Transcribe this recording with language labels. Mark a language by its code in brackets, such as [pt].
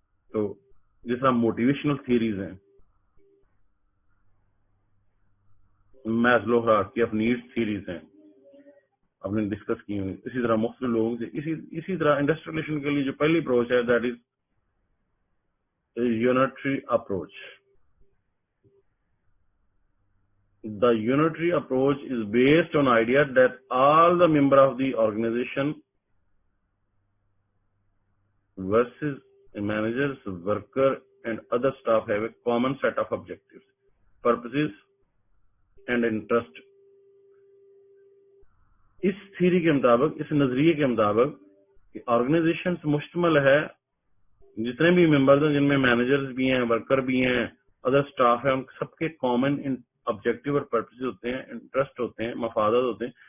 [hi] तो जैसा motivational theories हैं, Maslow hierarchy of needs theories हैं, आपने डिस्कस की हुई। इसी तरह मुख्तलिफ लोगों से इसी तरह इंडस्ट्रियल रिलेशन के लिए जो पहली अप्रोच है [en] That is unitary approach. The unitary approach is based on idea that all the member of the organization versus managers, worker and other staff have a common set of objectives, purposes and interest. [hi] इस theory के मुताबिक, इस नजरिए के मुताबिक organisation से मुश्तमिल है, जितने भी मेंबर्स हैं जिनमें मैनेजर्स भी हैं, वर्कर भी हैं, अदर स्टाफ है, उन सबके कॉमन ऑब्जेक्टिव और पर्पसेस होते हैं, इंटरेस्ट होते हैं, मफादात होते हैं।